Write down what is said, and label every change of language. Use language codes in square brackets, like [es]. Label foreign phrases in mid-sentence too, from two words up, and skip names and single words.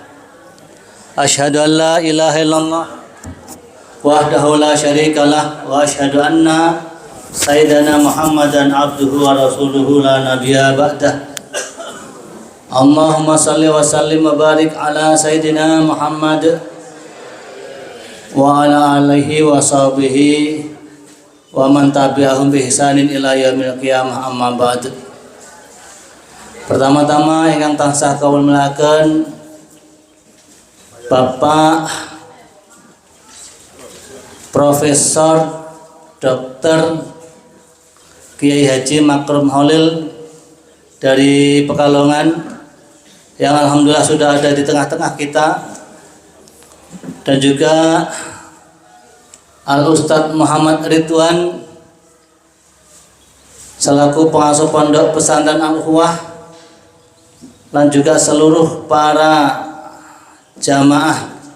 [ar] أشهد أن لا إله إلا الله وحده لا شريك له وأشهد أن سيدنا محمدا عبده ورسوله لا نبي بعده. اللهم صل وسلم وبارك على سيدنا محمد وعلى آله وصحبه ومن تبعهم بإحسان إلى يوم القيامة، أما بعد. [jv] Pertama-tama ingkang tansah kawula mulaken Bapak Profesor Dr. [id] Kiai Haji Makrum Holil dari Pekalongan yang alhamdulillah sudah ada di tengah-tengah kita, dan juga Al-Ustadz Muhammad Ridwan selaku pengasuh pondok pesantren Al-Ukhuwah, dan juga seluruh para jamaah